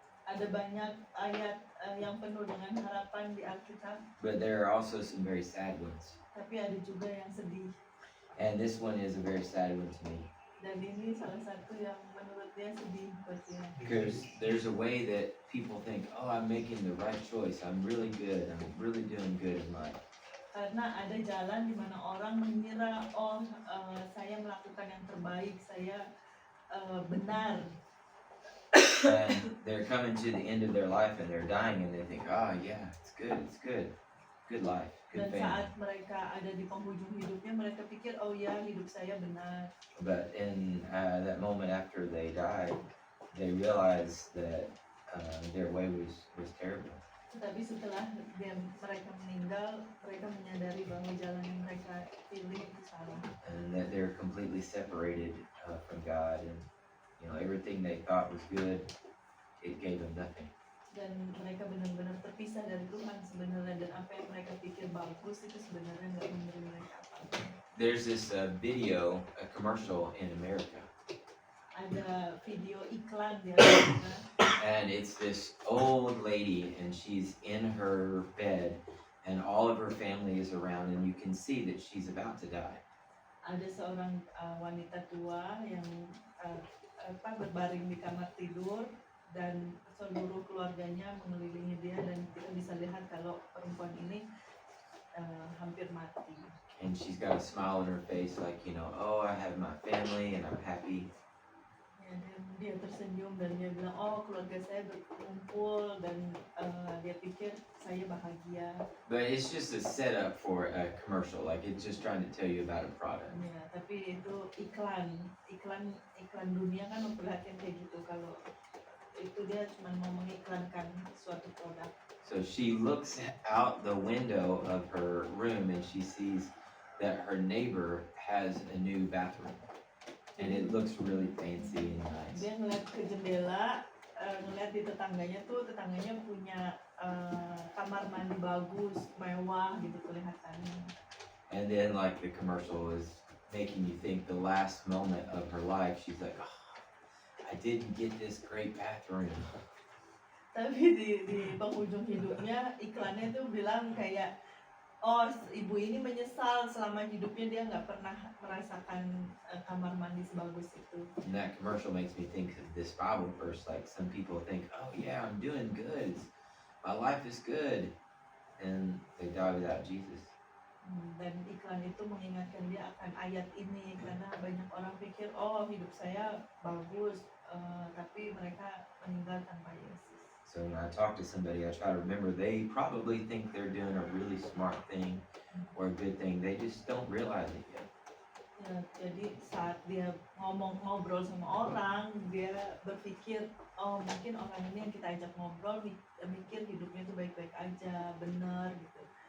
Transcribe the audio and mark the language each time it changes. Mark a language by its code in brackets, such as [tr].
[id] Ada banyak ayat yang penuh dengan harapan di Alkitab, [en] but there are also some very sad ones. [id] tapi ada juga yang sedih. [en] And this one is a very sad one to me, [id] Dan ini salah satu yang menurut dia sedih buat dia. [en] because there's a way that people think, oh, I'm making the right choice. I'm really good. I'm really doing good in life. [id] Karena ada jalan di mana orang mengira, oh saya melakukan yang terbaik, saya benar. [en] And they're coming to the end of their life and they're dying and they think, oh yeah, it's good life, good [id] Dan [en] family. [id] saat mereka ada di penghujung hidupnya, mereka pikir, oh ya hidup saya benar. [en] But in that moment after they died, they realized that their way was terrible. [id] Tetapi setelah mereka meninggal, mereka menyadari bahwa jalan yang mereka pilih itu salah. [en] And that they're completely separated from God, and everything they thought was good, it gave them nothing. [id] Dan mereka benar-benar terpisah dari Tuhan sebenarnya, dan apa yang mereka pikir bagus itu sebenarnya nggak memberi mereka apa-apa. [en] There's this video, a commercial in America, [id] Ada video iklan di Amerika, [en] and it's this old lady, and she's in her bed, and all of her family is around, and you can see that she's about to die. [id] ada seorang wanita tua yang berbaring di kamar tidur, dan seluruh keluarganya mengelilingi dia, dan kita bisa lihat kalau perempuan ini hampir mati. [en] And she's got a smile on her face, like, oh, I have my family and I'm happy. [id] Ya, dan dia tersenyum dan dia bilang, oh keluarga saya berkumpul, dan dia pikir saya bahagia. [en] But it's just a setup for a commercial, like it's just trying to tell you about a product. [id] Ya, tapi itu iklan dunia kan memperlihatkan kayak gitu, kalau itu dia cuma mau mengiklankan suatu produk. [en] So she looks out the window of her room and she sees that her neighbor has a new bathroom. And it looks really fancy and nice. [id] Dia ngeliat ke jendela, ngeliat di tetangganya punya kamar mandi bagus, mewah gitu kelihatannya. [en] And then like the commercial is making you think the last moment of her life, she's like, oh, I didn't get this great bathroom. [id] Tapi di penghujung hidupnya, iklannya tuh bilang kayak, oh ibu ini menyesal selama hidupnya dia nggak pernah merasakan kamar mandi sebagus itu. [en] And that commercial makes me think of this Bible verse. Like some people think, oh yeah, I'm doing good. My life is good. And they die without Jesus. [id] Dan iklan itu mengingatkan dia akan ayat ini, karena banyak orang pikir, oh hidup saya bagus, tapi mereka meninggal tanpa Yesus. [en] So when I talk to somebody, I try to remember they probably think they're doing a really smart thing or a good thing. They just don't realize it yet. [id] Ya, jadi saat dia ngobrol sama orang, dia berpikir, oh mungkin orang ini yang kita ajak ngobrol mikir hidupnya itu baik-baik aja, benar gitu.